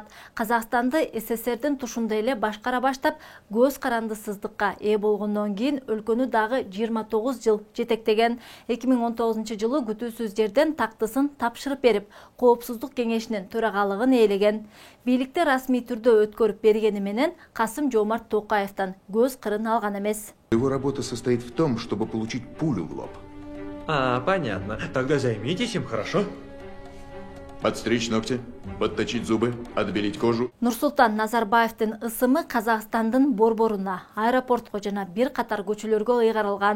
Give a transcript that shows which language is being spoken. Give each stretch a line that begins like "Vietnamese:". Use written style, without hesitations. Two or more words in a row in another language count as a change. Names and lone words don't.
Kyrgyz: Казакстанды СССРдин тушундай эле башкара баштап, көз карандысыздыкка ээ болгондон кийин өлкөнү дагы 29 жыл жетектеген. 2019 жылы күтүүсүз жерден тактысын тапшырып берип, Коопсуздук кеңешинин төрагалыгын ээлеген. Бийликти расмий түрдө өткөрүп бергени менен Касым-Жомарт Токаевден көз кырын алган эмес.
Russian: Его работа состоит в том, чтобы получить пулю в лоб. Понятно. Тогда займитесь им, хорошо? Отстричь ногти, подточить зубы, отбелить кожу.
Kyrgyz: Нурсултан Назарбаевдин ысымы Казакстандын борборуна, аэропортко жана бир катар көчөлөргө ыйгарылган.